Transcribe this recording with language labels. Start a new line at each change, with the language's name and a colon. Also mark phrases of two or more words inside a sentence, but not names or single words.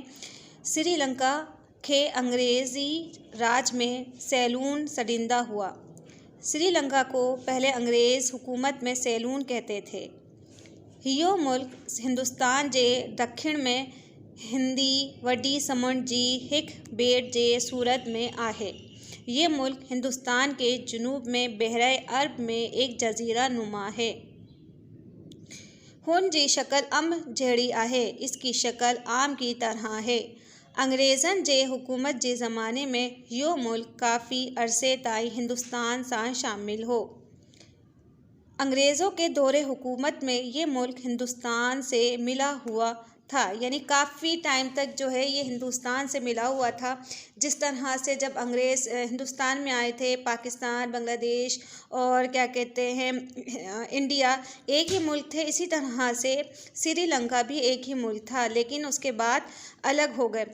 Sindhi: श्रीलंका के अंग्रेज़ी राज में सैलून सरिंदा हुआ।
Urdu: سری لنکا کو پہلے انگریز حکومت میں سیلون کہتے تھے.
Sindhi: यो मुल्क हिंदुस्तान जे दक्षिण में हिंदी वडी समुंड जी हिक बेट जे सूरत में आहे।
Urdu: یہ ملک ہندوستان کے جنوب میں بحرِ عرب میں ایک جزیرہ نما ہے.
Sindhi: हुन जी शक्ल अम्ब जहिड़ी आहे।
Urdu: اس کی شکل آم کی طرح ہے.
Sindhi: अंग्रेज़न जे हुकूमत जे ज़माने में यो मुल्क काफ़ी अरसे ताईं हिंदुस्तान सां शामिल हो।
Urdu: انگریزوں کے دورِ حکومت میں یہ ملک ہندوستان سے ملا ہوا تھا، یعنی کافی ٹائم تک جو ہے یہ ہندوستان سے ملا ہوا تھا. جس طرح سے جب انگریز ہندوستان میں آئے تھے، پاکستان، بنگلہ دیش اور کیا کہتے ہیں انڈیا ایک ہی ملک تھے، اسی طرح سے سری لنکا بھی ایک ہی ملک تھا، لیکن اس کے بعد الگ ہو گئے.